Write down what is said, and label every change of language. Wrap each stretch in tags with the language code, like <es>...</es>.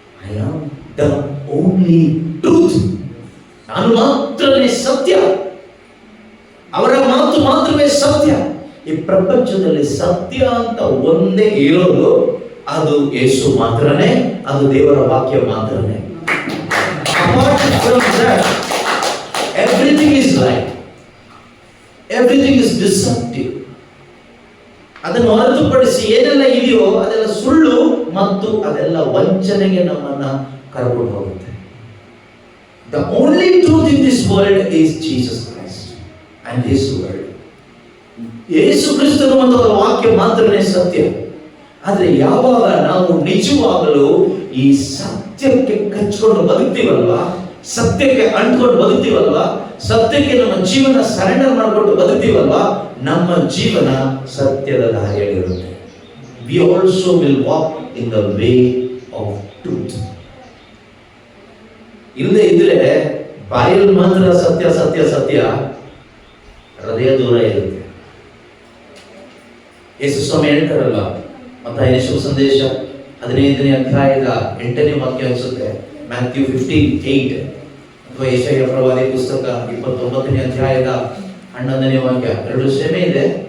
<en>I am the only truth.</en> <kn>ನಾನು ಮಾತ್ರವೇ ಸತ್ಯ. ಅವರ ಮಾತು ಮಾತ್ರವೇ ಸತ್ಯ. ಈ ಪ್ರಪಂಚದಲ್ಲಿ ಸತ್ಯ ಅಂತ ಒಂದೇ ಇರೋದು, ಅದು ಯೇಸು ಮಾತ್ರನೇ, ಅದು ದೇವರ ವಾಕ್ಯ ಮಾತ್ರನೇ.</kn> <en>Apart from that, everything is lie. Everything is deceptive.</en> <kn>ಅದನ್ನು ಹೊರತುಪಡಿಸಿ ಏನೆಲ್ಲ ಇದೆಯೋ ಅದೆಲ್ಲ ಸುಳ್ಳು ಮತ್ತು ಅದೆಲ್ಲ ವಂಚನೆಗೆ ನಮ್ಮನ್ನ ಕರ್ಕೊಂಡು ಹೋಗುತ್ತೆ.</kn> <en>The only truth in this world is Jesus Christ and His word.</en> <kn>ಯೇಸು ಕ್ರಿಸ್ತನು ಮತ್ತು ಅವರ ವಾಕ್ಯ ಮಾತ್ರನೇ ಸತ್ಯ. ಆದರೆ ಯಾವಾಗ ನಾವು ನಿಜವಾಗಲೂ ಈ ಸತ್ಯಕ್ಕೆ ಕಚ್ಕೊಂಡು ಬದುಕ್ತೀವಲ್ವಾ, ಸತ್ಯಕ್ಕೆ ಅಂಟ್ಕೊಂಡು ಬದುಕ್ತೀವಲ್ವಾ, ಸತ್ಯಕ್ಕೆ ನಮ್ಮ ಜೀವನ ಸರೆಂಡರ್ ಮಾಡಿಕೊಂಡು ಬದುಕ್ತೀವಲ್ವಾ, ನಮ್ಮ ಜೀವನ ಸತ್ಯದ ದಾರಿಯಲ್ಲಿರುತ್ತೆ.</kn> <en>We also will walk in the way of truth.</en> <kn>ಇಲ್ಲದೆ ಇದ್ರೆ ಬಾಯಲ್ಲಿ ಮಾತ್ರ ಸತ್ಯ ಸತ್ಯ ಸತ್ಯ, ಹೃದಯ ದೂರ ಇರುತ್ತೆ. ಯೇಸು ಸ್ವಾಮಿ ಹೇಳ್ತಾರಲ್ಲ, ಮತ್ತಾಯನ ಶುಭ ಸಂದೇಶ 15ನೇ ಅಧ್ಯಾಯದ 8ನೇ ವಾಕ್ಯ ಅನಿಸುತ್ತೆ, ಮ್ಯಾಥ್ಯೂ 15:8, ಅಥವಾ ಯೆಶಾಯ ಪ್ರವಾದಿ ಪುಸ್ತಕ 29ನೇ ಅಧ್ಯಾಯದ 11ನೇ ವಾಕ್ಯ, ಎರಡು ಸೇಮೆ ಇದೆ.</kn>